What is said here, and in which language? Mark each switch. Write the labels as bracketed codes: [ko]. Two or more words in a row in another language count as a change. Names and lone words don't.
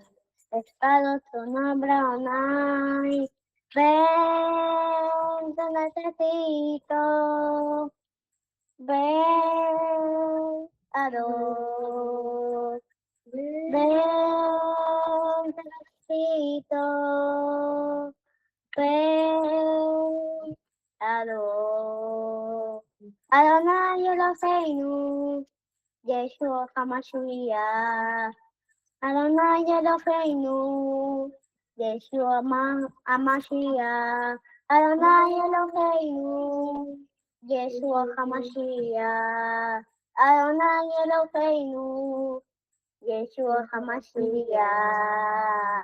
[es] Cada tu nombre, Adonai, ven, te necesito, ven, Adón. Ven, te necesito. Ven, adoro. [he] אדוני אלוהינו, ישוע המשיח. אדוני אלוהינו, ישוע המשיח. אדוני אלוהינו, ישוע המשיח. אדוני אלוהינו, ישוע המשיח.